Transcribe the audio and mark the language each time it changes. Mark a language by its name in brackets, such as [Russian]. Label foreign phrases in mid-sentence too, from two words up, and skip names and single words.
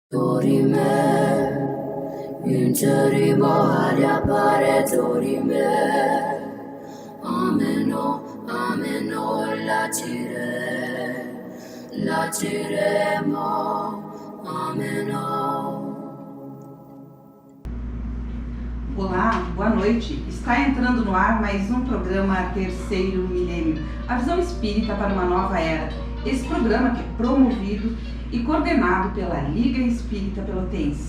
[Latin] Dorime, interimo ad appare dorime, ameno, latiremo, ameno. [Portuguese] Olá, boa noite. Está entrando no ar mais um programa Terceiro Milênio, a visão espírita para uma nova era. Esse programa que é promovido e coordenado pela Liga Espírita Pelotense.